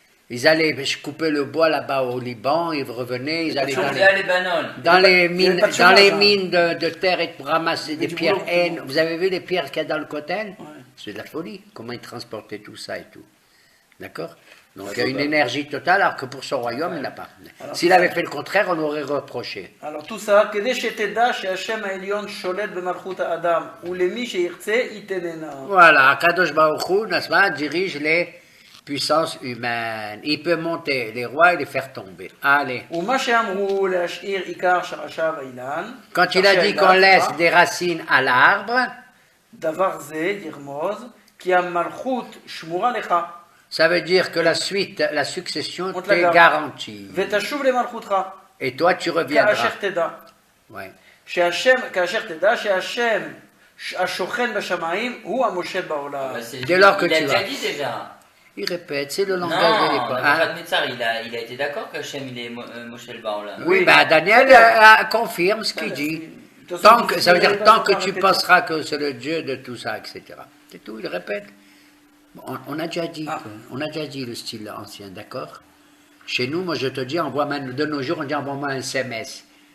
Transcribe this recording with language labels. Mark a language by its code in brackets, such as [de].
[fr] Ils allaient couper le bois là-bas au Liban, ils revenaient, ils allaient dans les mines de terre et pour ramasser des pierres N. Vous avez vu les pierres qu'il y a dans le Kotel? C'est de la folie, comment ils transportaient tout ça et tout. D'accord? Donc il y a une énergie totale, alors que pour son royaume, il n'a pas. S'il avait fait le contraire, on aurait reproché. Alors tout ça, [he] כדי שתדע שהשם העליון שולט במלכות האדם, ולמי שירצה ייתננה. [fr] Voilà, Kadosh Baruch Hu, n'est-ce pas, dirige les puissances humaines. Il peut monter les rois et les faire tomber. Allez. [he] ומה שאמרו להשאיר עיקר שרשיו האילן, [fr] Quand il a dit qu'on laisse des racines à l'arbre, [he] דבר זה ירמוז, כי המלכות שמורה לך. [fr] Ça veut dire que la suite, la succession On te la t'est garantie. [he] ותשוב למלכותך, [fr] Et toi, tu reviendras. [he] תדע. [fr] Ouais. [he] שהשם, כאשר תדע שהשם השוכן בשמיים הוא המושל בעולם. [fr] Dès lors que il a tu déjà vas. dit déjà. Il répète, c'est le Non, langage de l'époque. Hein? Nebuchadnezzar, il a été d'accord qu'Hachem il est Moshe Baolam. Oui, bah Daniel confirme ce qu'il dit. Tant que, ça veut dire tant que tu penseras que c'est le Dieu de tout ça, etc. C'est tout, il répète. On a déjà dit, on a déjà dit le style ancien, d'accord? Chez nous, moi je te dis, de nos jours, on dit envoie-moi un SMS.